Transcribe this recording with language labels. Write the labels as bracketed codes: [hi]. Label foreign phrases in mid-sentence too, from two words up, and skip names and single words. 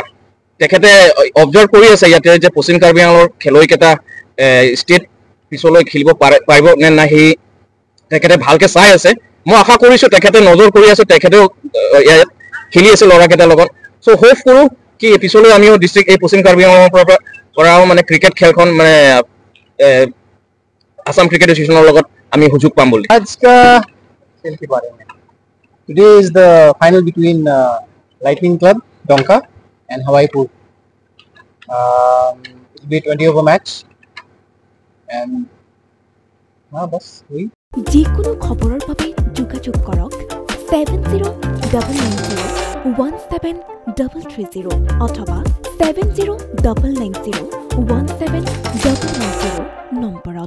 [as] তেখেতে অবজাৰ্ভ কৰি আছে ইয়াতে যে পশ্চিম কাৰ্বি আংলঙৰ খেলুৱৈকেইটা ষ্টেট পিছলৈ খেলিব পাৰিব নে নাই সি তেখেতে ভালকে চাই আছে। মই আশা কৰিছোঁ তেখেতে নজৰ কৰি আছে, তেখেতেও ইয়াত খেলি আছে ল'ৰাকেইটাৰ লগত। চ' হোপ কৰোঁ কি পিছলৈ আমিও ডিষ্ট্ৰিক্ট এই পশ্চিম কাৰ্বি আংলঙৰ পৰাও মানে ক্ৰিকেট খেলখন মানে আসাম ক্ৰিকেট এছ'চিয়েশ্যনৰ লগত আমি সুযোগ পাম বুলি। [hi] आज का खेल के बारे में [en] today is the final between Lightning Club Donka and Hawaipur. It will be 20 over match and [hi] बस वही। [as] যিকোনো খবৰৰ বাবে যোগাযোগ কৰক 7099017330 অথবা 7099017390 নম্বৰত।